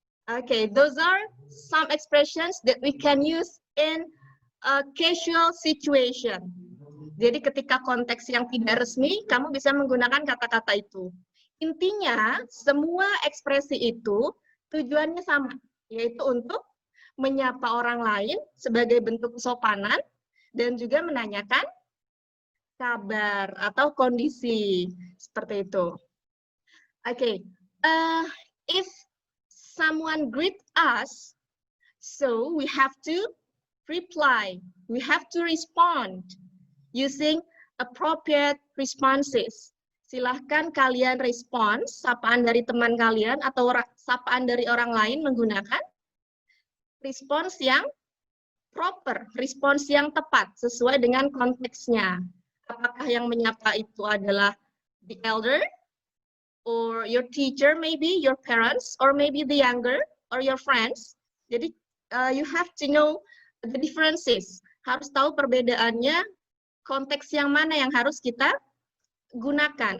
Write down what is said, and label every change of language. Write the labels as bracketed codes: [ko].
[en] Okay, those are some expressions that we can use in a casual situation. [id] Jadi ketika konteks yang tidak resmi, kamu bisa menggunakan kata-kata itu. Intinya, semua ekspresi itu tujuannya sama, yaitu untuk menyapa orang lain sebagai bentuk kesopanan dan juga menanyakan kabar atau kondisi, seperti itu. [en] Okay, if someone greet us, so we have to reply, we have to respond using appropriate responses. [id] Silahkan kalian respons sapaan dari teman kalian atau sapaan dari orang lain menggunakan respons yang proper, respons yang tepat sesuai dengan konteksnya. Apakah yang menyapa itu adalah [en] the elder, or your teacher, maybe your parents, or maybe the younger, or your friends. Jadi you have to know the differences. [id] Harus tahu perbedaannya, konteks yang mana yang harus kita gunakan.